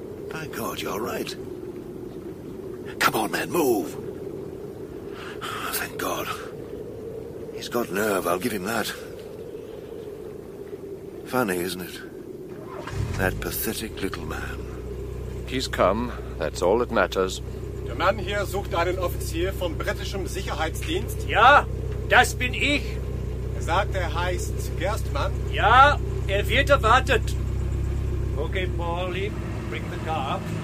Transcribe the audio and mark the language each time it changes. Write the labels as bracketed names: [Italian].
[English] By God, you're right. Come on, man, move. Thank God. He's got nerve, I'll give him that. Funny, isn't it? That pathetic little man. He's come, that's all that matters. [German] Der Mann hier sucht einen Offizier vom britischen Sicherheitsdienst. Ja, das bin ich. Er sagt, er heißt Gerstmann. Ja, er wird erwartet. [English] Okay, Pauli, bring the car up.